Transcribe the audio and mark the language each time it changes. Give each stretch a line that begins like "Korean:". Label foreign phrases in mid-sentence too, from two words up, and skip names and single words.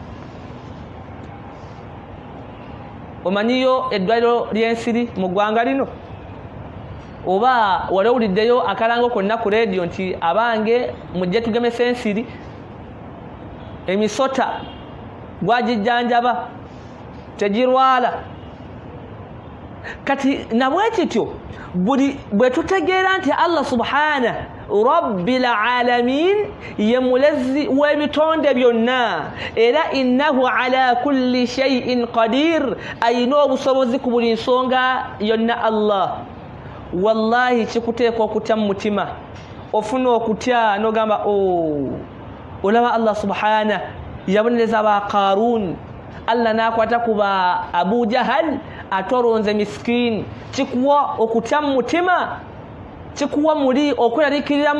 Ganda: omanyiyo eddwaliro ly'ensiri mu ggwanga lino oba wali owuliddeyo akalango konna ku leediyo nti abange mujje tugemesa ensiri emisota gwagijjanjaba tegirwala kati nabwe kityo bwe tutegeera nti Allah
Arabic: سبحانه رب العالمين
Ganda: ye mulezi w'ebitonde byonna era
Arabic: إنه على كل شيء قدير
Ganda: ayina obusobozi ku buli nsonga yonna Allah wallahi kikuteeka okutya mu mutima ofuna okutya n'ogamba olaba Allah subhana yabonereza ba Qarun Allah nakwata kuba Abu Jahal atoronze miskini kikuwa okutya mu mutima kikuwa muli okweraliikirira mu